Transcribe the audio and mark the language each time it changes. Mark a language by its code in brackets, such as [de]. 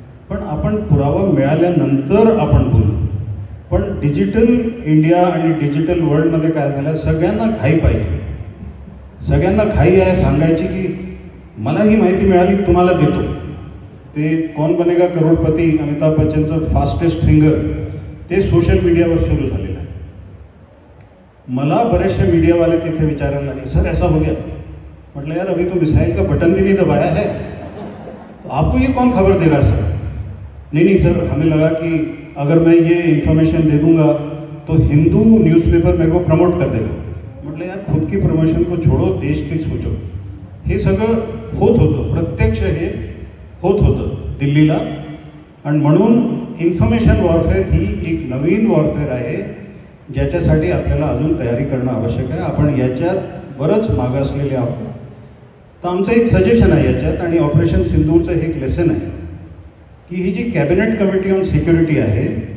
[mr] पण आपण पुरावा मिळाल्यानंतर आपण बोललो. पण डिजिटल इंडिया आणि डिजिटल वर्ल्डमध्ये काय झालं, सगळ्यांना घाई पाहिजे, सगळ्यांना घाई आहे सांगायची की मला ही माहिती मिळाली तुम्हाला देतो. ते कौन बनेगा करोडपती, अमिताभ बच्चनचं फास्टेस्ट फिंगर, ते सोशल मीडियावर सुरू झालेलं आहे. मला बरेचसे मीडियावाले तिथे विचारायला लागले, [hi] सर ऐसा हो गया. म्हटलं यार अभी तो मिसाइल का बटन भी नहीं दबाया है, तो आपको ये कौन खबर देगा सर? नहीं सर, हमें लगा कि अगर मैं ये इन्फॉर्मेशन दे दूंगा तो हिंदू न्यूज़पेपर मेरे को प्रमोट कर देगा. म्हटलं यार खुद की प्रमोशन को छोड़ो, देश की सोचो. [mr] हे सगळं होत होतं, प्रत्यक्ष हे होत होतं दिल्लीला. आणि म्हणून इन्फॉर्मेशन वॉरफेअर ही एक नवीन वॉरफेअर आहे ज्याच्यासाठी आपल्याला अजून तयारी करणं आवश्यक आहे. आपण याच्यात बरंच मागासलेले आहोत. तर आमचं एक सजेशन आहे याच्यात, आणि ऑपरेशन सिंदूरचं हे एक लेसन आहे की ही जी कॅबिनेट कमिटी ऑन सिक्युरिटी आहे